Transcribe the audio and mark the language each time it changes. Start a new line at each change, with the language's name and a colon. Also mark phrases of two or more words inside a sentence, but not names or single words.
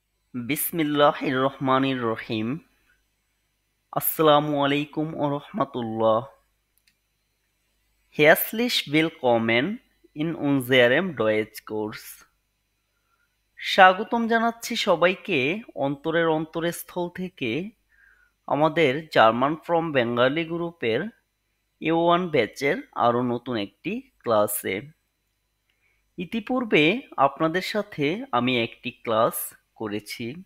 Arabic: بسم الله الرحمن الرحيم السلام عليكم ورحمة الله.
German: Herzlich willkommen in unserem Deutschkurs।
Bangla: স্বাগতম জানাচ্ছি সবাইকে অন্তরের অন্তরস্থল থেকে আমাদের
English: German from Bengali
Bangla: গ্রুপের A1 ব্যাচের আরও নতুন একটি ক্লাসে। ইতিপূর্বে আপনাদের সাথে আমি একটি ক্লাস করেছি।